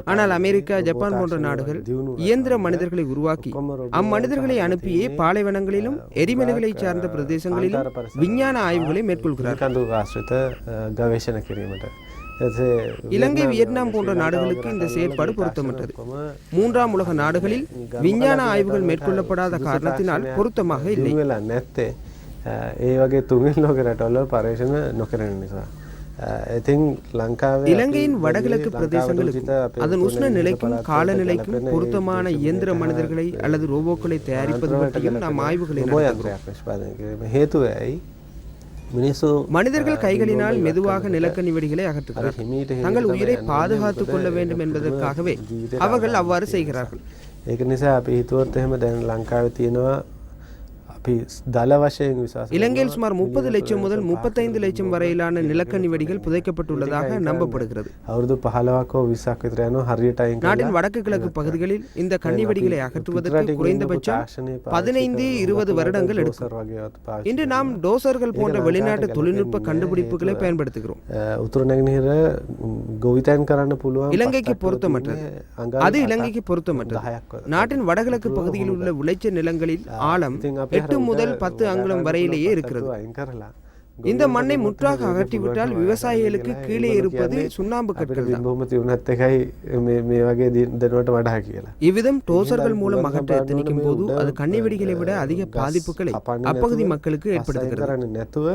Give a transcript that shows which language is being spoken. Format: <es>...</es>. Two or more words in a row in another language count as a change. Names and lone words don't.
<ta>ஆனால் அமெரிக்கா, ஜப்பான் போன்ற நாடுகள் இயந்திர மனிதர்களை உருவாக்கி அம்மனிதர்களை அனுப்பியே பாலைவனங்களிலும் எரிமலைகளை சார்ந்த பிரதேசங்களிலும் விஞ்ஞான ஆய்வுகளை மேற்கொள்கிறார்கள். இலங்கை, வியட்நாம் போன்ற நாடுகளுக்கு இந்த செயற்பாடு பொருத்தமற்றது. 3ஆம் உலக நாடுகளில் விஞ்ஞான ஆய்வுகள் மேற்கொள்ளப்படாத காரணத்தினால் பொருத்தமாக இல்லை.</ta> <si>ඒ වගේ තුන්වෙනි ලෝක රටවල පරීක්ෂණ නොකරන නිසා</si> <ta>இலங்கையின் வடகிழக்கு பிரதேசங்களுக்கு அதன் உஷ்ண நிலைக்கும் காலநிலைக்கும் பொருத்தமான இயந்திர மனிதர்களை அல்லது ரோபோக்களை தயாரிப்பது பற்றியும் நாம் ஆய்வுகளை நடத்துகிறோம். மனிதர்கள் கைகளினால் மெதுவாக நிலக்கண்ணி வெடிகளை அகற்றுகிறார்கள். தங்கள் உயிரை பாதுகாத்துக் கொள்ள வேண்டும் என்பதற்காகவே அவர்கள் அவ்வாறு செய்கிறார்கள்.</ta> <si>ඒක නිසා අපි හිතුවත් එහෙම දැන් ලංකාවේ තියෙනවා අපි දල වශයෙන් විශ්වාස</si> <ta>இலங்கையில் சுமார் 30 லட்சம் முதல் 35 லட்சம் வரையிலான நிலக்கண்ணி வெடிகள் புதைக்கப்பட்டுள்ளதாக நம்பப்படுகிறது.</ta> <si>අවුරුදු 15ක් හෝ 20ක් විතර යනවා හරියට අයින්</si> <ta>நாட்டின் வடக்கு கிழக்கு பகுதிகளில் இந்த கண்ணி வெடிகளை அகற்றுவதற்கு குறைந்தபட்சம் 15-20 வருடங்கள் எடுக்கும். இன்று நாம் டோசர்கள் போன்ற வெளிநாட்டு தொழில்நுட்ப கண்டுபிடிப்புகளை பயன்படுத்துகிறோம்.</ta> <si>උතුරු නැගෙනහිර ගොවිතැන් කරන්න පුළුවන්</si> <ta>இலங்கைக்கு பொருத்தமற்றது. அது இலங்கைக்கு பொருத்தமற்றது. நாட்டின் வடகிழக்கு பகுதியில் உள்ள விளைச்சல் நிலங்களில் ஆழம் 8 முதல் 10 அங்குலம் வரையிலேயே இருக்கிறது. இந்த மண்ணை முற்றாக அகற்றிவிட்டால் விவசாயிகளுக்கு கீழே இருப்பது சுண்ணாம்பு கற்கள் தான். இவ்விதம் டோசர்கள் மூலம் அகற்ற எத்தனிக்கும் போது அது கண்ணி வெடிகளை விட அதிக பாதிப்புகளை அப்பகுதி மக்களுக்கு ஏற்படுத்துகிறது.</ta>